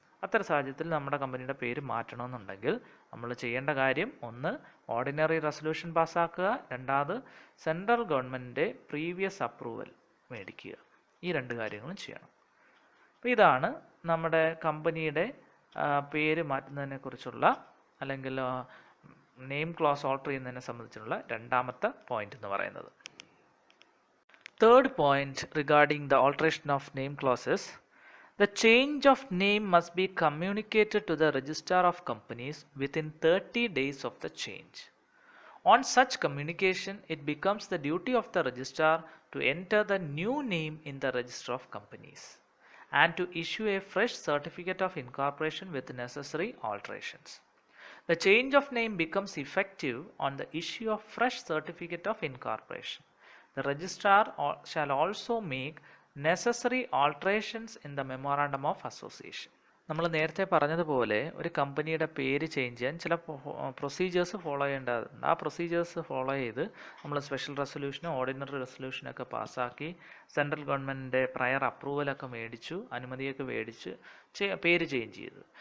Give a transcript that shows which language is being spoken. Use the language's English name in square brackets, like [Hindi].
[Malayalam] അത്തരം സാഹചര്യത്തിൽ നമ്മുടെ കമ്പനിയുടെ പേര് മാറ്റണമെന്നുണ്ടെങ്കിൽ നമ്മൾ ചെയ്യേണ്ട കാര്യം, ഒന്ന് ഓർഡിനറി റെസൊല്യൂഷൻ പാസ്സാക്കുക, രണ്ടാമത് സെൻട്രൽ ഗവൺമെൻറ്റിൻ്റെ പ്രീവിയസ് അപ്രൂവൽ മേടിക്കുക. ഈ രണ്ട് കാര്യങ്ങളും ചെയ്യണം. അപ്പോൾ ഇതാണ് നമ്മുടെ കമ്പനിയുടെ പേര് മാറ്റുന്നതിനെ കുറിച്ചുള്ള അല്ലെങ്കിൽ നെയിം ക്ലോസ് ഓൾട്ടർ ചെയ്യുന്നതിനെ സംബന്ധിച്ചുള്ള രണ്ടാമത്തെ പോയിന്റ് എന്ന് പറയുന്നത്. [English] Third point regarding the alteration of name clauses, the change of name must be communicated to the registrar of companies within 30 days of the change. On such communication, it becomes the duty of the registrar to enter the new name in the register of companies and to issue a fresh certificate of incorporation with necessary alterations. The change of name becomes effective on the issue of fresh certificate of incorporation. The registrar shall also make necessary alterations in the memorandum of association. [Malayalam] നമ്മൾ നേരത്തെ പറഞ്ഞതുപോലെ ഒരു കമ്പനിയുടെ പേര് change ചെയ്യാൻ ചില procedures follow ചെയ്യേണ്ടതുണ്ട്. ആ പ്രൊസീജിയേഴ്സ് ഫോളോ ചെയ്ത് നമ്മൾ സ്പെഷ്യൽ റെസൊല്യൂഷനും ഓർഡിനറി റെസൊല്യൂഷനൊക്കെ പാസ്സാക്കി സെൻട്രൽ ഗവൺമെൻറ്റിൻ്റെ പ്രയർ അപ്രൂവലൊക്കെ മേടിച്ചു, അനുമതിയൊക്കെ മേടിച്ച് പേര് ചേഞ്ച് ചെയ്തു.